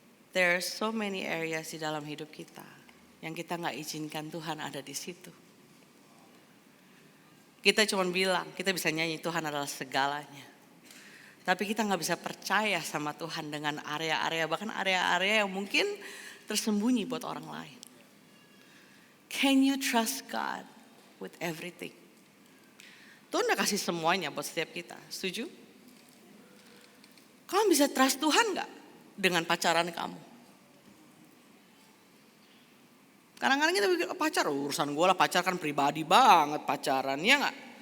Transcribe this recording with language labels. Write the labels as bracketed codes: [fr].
[en] There are so many areas [id] di dalam hidup kita yang kita gak izinkan Tuhan ada di situ. Kita cuma bilang, kita bisa nyanyi Tuhan adalah segalanya. Tapi kita gak bisa percaya sama Tuhan dengan area-area, bahkan area-area yang mungkin tersembunyi buat orang lain. [en] Can you trust God with everything? [id] Tuhan udah kasih semuanya buat setiap kita, setuju? Kamu bisa trust Tuhan gak dengan pacaran kamu? Kadang-kadang kita pikir pacar urusan gue lah, pacar kan pribadi banget pacaran, ya nggak?